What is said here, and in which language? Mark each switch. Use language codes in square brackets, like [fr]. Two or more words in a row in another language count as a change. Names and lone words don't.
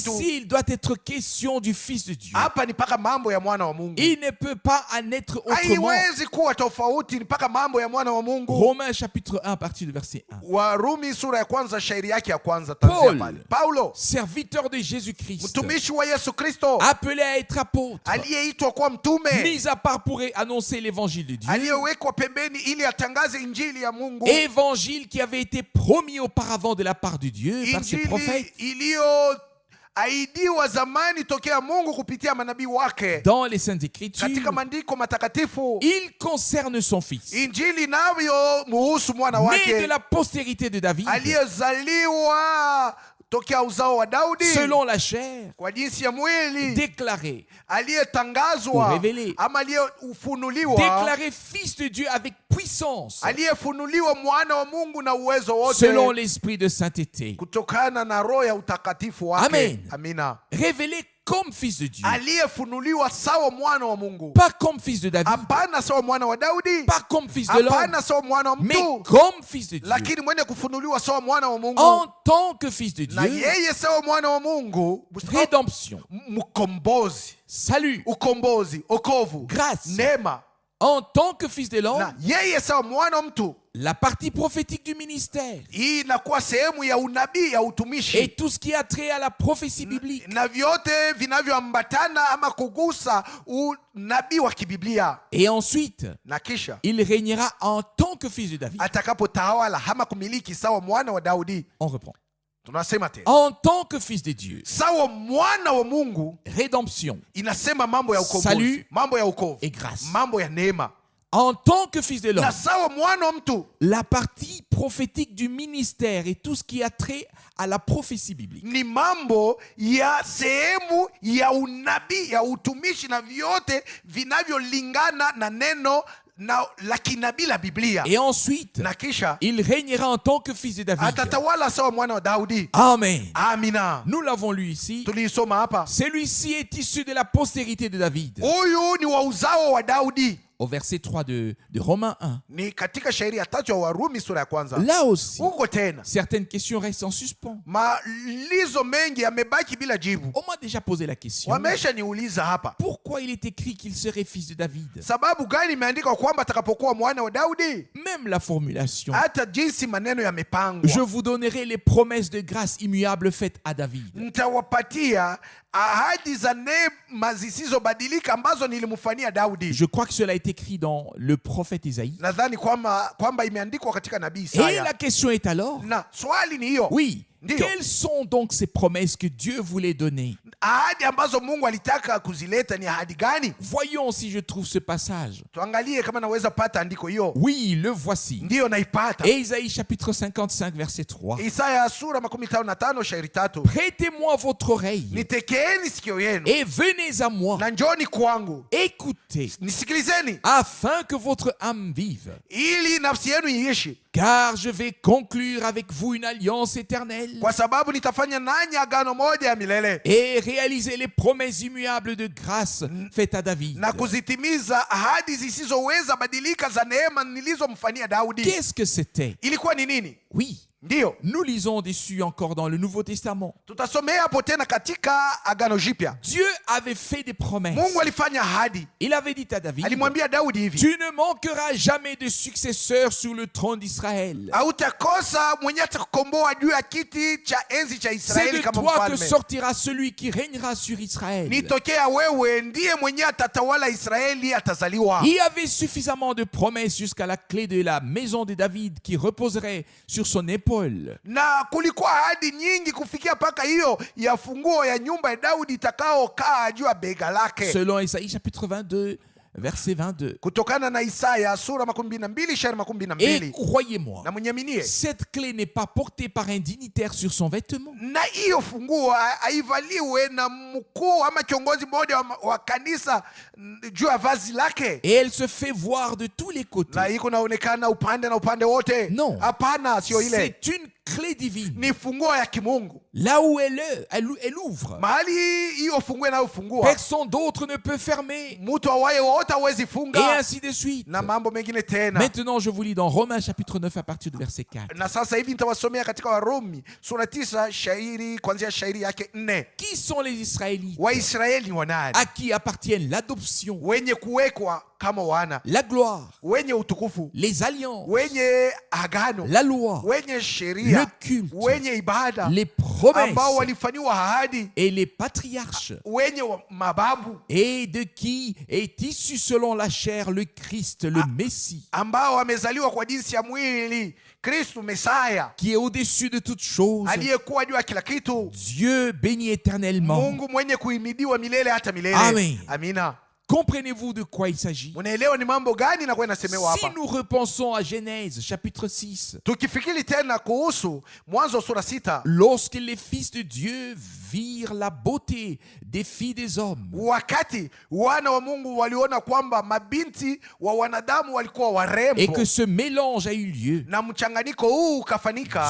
[fr] Ici, il doit être question du Fils de Dieu. [sw] Hapa ni mpaka mambo ya mwana wa Mungu. [fr] Il ne peut pas en être autrement. [sw] Haiwezi kuwa tofauti, ni mpaka mambo ya mwana wa Mungu. [fr] Romains chapitre 1 à partir du verset 1. [sw] Warumi sura ya kwanza shairi yake ya kwanza [fr] Paul, [sw] pale. Paulo, [fr] serviteur de Jésus-Christ, [sw] mtumishi wa Yesu Kristo, [fr] appelé à être apôtre, [sw] aliyeitwa kuwa mtume, [fr] mis à part pour annoncer l'évangile de Dieu, [sw] aliyewekwa pembeni ili atangaze injili ya Mungu, [fr] évangile qui avait été promis auparavant de la part de Dieu par ses prophètes [sw] injili iliyoahidiwa zamani tokea Mungu kupitia manabii wake [fr] dans les Saintes Écritures. [sw] katika maandiko matakatifu. [fr] Il concerne son fils, [sw] Injili nayo muhusu mwana [fr] né de [sw] wake [fr] la postérité de David, [sw] aliyezaliwa tokea uzao wa Daudi [fr] selon la chair, [sw] kwa jinsi ya mwili, [fr] déclaré [sw] aliyetangazwa [fr] révélé. [sw] ama aliyefunuliwa, [fr] déclaré fils de Dieu avec puissance, [sw] aliyefunuliwa mwana wa Mungu na uwezo wote, [fr] selon l'esprit de sainteté, [sw] kutokana na roho ya utakatifu wake. [fr] Amen. [sw] Amina. [fr] révélé comme fils de Dieu, [sw] Aliyefunuliwa sawa mwana wa Mungu, [fr] pas comme fils de David, [sw] hapana sawa mwana wa Daudi, [fr] pas comme fils de l'homme, [sw] hapana sawa mwana wa [fr] mais [sw] mtu, [fr] comme fils de Dieu, [sw] lakini mwenye kufunuliwa sawa mwana wa Mungu, [fr] en tant que fils de [sw] na [fr] Dieu, [sw] yeye sawa mwana wa Mungu, [fr] rédemption, [sw] mkombozi, [fr] salut, [sw] ukombozi, okovu, [fr] grâce, [sw] neema, [fr] en tant que fils de l'homme, [sw] na yeye sawa mwana wa mtu. [fr] la partie prophétique du ministère [sw] Hii inakuwa sehemu ya unabii ya utumishi, [fr] et tout ce qui a trait à la prophétie biblique. [sw] na vyote vinavyoambatana ama kugusa unabii wa kibiblia. [fr] Et ensuite, [sw] Na kisha [fr] il régnera en tant que fils de David. [sw] atakapotawala ama kumiliki sawa mwana wa Daudi. [fr] On reprend. [sw] Tunasema tena [fr] En tant que fils de Dieu, [sw] sawa mwana wa Mungu, [fr] rédemption [sw] inasema mambo ya ukombozi, [fr] Salut [sw] mambo ya ukovu, [fr] et grâce. [sw] mambo ya neema. [fr] En tant que fils de [sw] Na [fr] l'homme, [sw] sawa mwana wa mtu, [fr] la partie prophétique du ministère et tout ce qui a trait à la prophétie biblique. [sw] ni mambo ya sehemu ya unabii ya utumishi na vyote vinavyolingana na neno na la kinabii la Biblia. [fr] Et ensuite, [sw] Na kisha [fr] il régnera en tant que fils de David. [sw] atatawala sawa mwana wa Daudi. [fr] Amen. [sw] Amina. [fr] Nous l'avons lu ici. [sw] Tuliisoma hapa. [fr] Celui-ci est issu de la postérité de David. [sw] Huyu ni wa uzao wa Daudi. [fr] Au verset 3 de Romains 1. [sw] Ni katika shairi ya 3 ya Warumi sura ya kwanza. [fr] Là aussi, [sw] Huko tena [fr] certaines questions restent en suspens. [sw] malizo mengi yamebaki bila jibu. [fr] On m'a déjà posé la question. [sw] Wamesha niuliza hapa, [fr] Pourquoi il est écrit qu'il serait fils de David? [sw] sababu gani imeandikwa kwamba atakapokuwa mwana wa Daudi? [fr] Même la formulation. [sw] Hata jinsi maneno yamepangwa. [fr] Je vous donnerai les promesses de grâce immuables faites à David. [sw] Nitawapatia ahadi za neema zisizobadilika ambazo nilimfanyia Daudi. [fr] Je crois que cela est écrit dans le prophète Isaïe. [sw] Nadhani kwamba imeandikwa katika nabii [fr] Et la [sw] Isaya. [fr] question est alors, [sw] Na swali ni hiyo. [fr] oui, [sw] Ndio. [fr] quelles sont donc ces promesses que Dieu voulait donner? [sw] Ahadi ambazo Mungu alitaka kuzileta ni ahadi gani? [fr] Voyons si je trouve ce passage. [sw] Tuangalie kama naweza pata andiko hiyo. [fr] Oui, le voici. [sw] Ndiyo naipata. [fr] Et Isaïe chapitre 55 verset 3. [sw] Isaya sura 55 shairi 3. [fr] Prêtez-moi votre oreille [sw] Nitekeeni sikio yenu [fr] et venez à moi. [sw] na njoni kwangu. [fr] Écoutez, [sw] Nisikilizeni [fr] afin que votre âme vive. [sw] ili nafsi yenu iishi, [fr] Car je vais conclure avec vous une alliance éternelle [sw] kwa sababu nitafanya nanyi agano moja ya milele [fr] et réaliser les promesses immuables de grâce faites à David. [sw] na kuzitimiza ahadi zisizoweza badilika za neema nilizomfanyia Daudi. [fr] Qu'est-ce que c'était? [sw] Ilikuwa ni nini? [fr] Oui, [sw] Ndiyo, [fr] nous lisons dessus encore dans le Nouveau Testament. [sw] tutasomea hapo tena katika agano jipya. [fr] Dieu avait fait des promesses. [sw] Mungu alifanya ahadi, [fr] Il avait dit à David, [sw] alimwambia Daudi hivi, [fr] tu ne manqueras jamais de successeur sur le trône d'Israël. [sw] hautakosa mwenye atakukomboa juu ya kiti cha enzi cha [fr] C'est [sw] Israeli [fr] de [sw] kama [fr] toi que [sw] mfalme. [fr] sortira celui qui régnera sur Israël. [sw] Nitokea wewe, ndiye mwenye atatawala Israeli, atazaliwa. [fr] Il y avait suffisamment de promesses jusqu'à la clé de la maison de David qui reposerait sur son épaule Paul. [sw] Na kulikuwa ahadi nyingi kufikia mpaka hiyo ya funguo ya nyumba ya Daudi itakaokaa juu ya bega lake. [fr] Selon Isaïe chapitre 22, verset 22. [sw] Kutokana na Isaya sura 22 shairi [fr] Et [sw] 22. [fr] croyez-moi, [sw] Na mnyaminie, [fr] cette clé n'est pas portée par un dignitaire sur son vêtement. [sw] na hiyo funguo haivaliwe na mkuu ama kiongozi mmoja wa kanisa juu ya vazi lake, [fr] Et elle se fait voir de tous les côtés. [sw] na iko naonekana upande na upande wote. [fr] Non. [sw] Hapana, sio ile. [fr] C'est une clé divine. [sw] Ni funguo ya kimungu. [fr] Là où elle ouvre, [sw] Mahali hiyo funguo inayofungua, [fr] personne d'autre ne peut fermer. [sw] mtu awaye wote hawezi [fr] Et [sw] funga, [fr] ainsi de suite. [sw] na mambo mengine tena. [fr] Maintenant, je vous lis dans Romains chapitre 9 à partir du verset 4. [sw] Na sasa hivi nitawasomea katika Warumi sura 9 shairi kuanzia shairi yake 4. [fr] Qui sont les Israélites [sw] Waisraeli ni wanani? [fr] à qui appartiennent l'adoption, [sw] Wenye kuwekwa kama wana, [fr] la gloire, [sw] wenye utukufu, [fr] les alliances, [sw] wenye agano, [fr] la loi, [sw] wenye [fr] le [sw] sheria, [fr] culte, [sw] wenye ibada, [fr] les promesses [sw] ambao walifanyiwa ahadi, [fr] et les patriarches, [sw] wenye mababu, [fr] et de qui est issu selon la chair le Christ, le Messie, [sw] ambao wamezaliwa kwa jinsi ya mwili, Kristu Mesaya, [fr] qui est au-dessus de toutes choses, [sw] aliyekuwa juu ya kila kitu, [fr] Dieu béni éternellement. [sw] Mungu mwenye kuhimidiwa milele hata milele. [fr] Amen. [sw] Amina. [fr] Comprenez-vous de quoi il s'agit? [sw] Unaelewa ni mambo gani na kwa inasemewa [fr] Si [sw] hapa? [fr] nous repensons à Genèse chapitre 6, [sw] Tukifikiri tena kuhusu Mwanzo sura 6, [fr] lorsque les fils de Dieu virent la beauté des filles des hommes, [sw] wakati wana wa Mungu waliona kwamba mabinti wa wanadamu walikuwa warembo, [fr] et que ce mélange a eu lieu, [sw] na mchanganyiko huu ukafanika,